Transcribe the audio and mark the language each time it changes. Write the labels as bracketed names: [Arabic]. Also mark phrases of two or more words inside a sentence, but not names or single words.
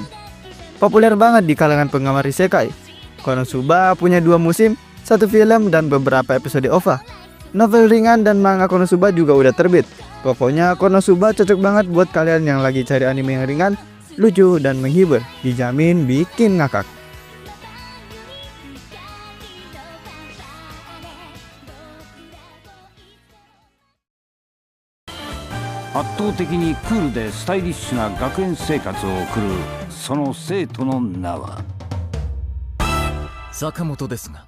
[Indonesian] Populer banget di kalangan penggemar isekai. Konosuba punya 2 musim, 1 film, dan beberapa episode OVA. Novel ringan dan manga Konosuba juga udah terbit. Pokoknya Konosuba cocok banget buat kalian yang lagi cari anime yang ringan, lucu, dan menghibur. Dijamin bikin ngakak. [Japanese] 圧倒的にクールでスタイリッシュな学園生活を送るその生徒の名は坂本ですが。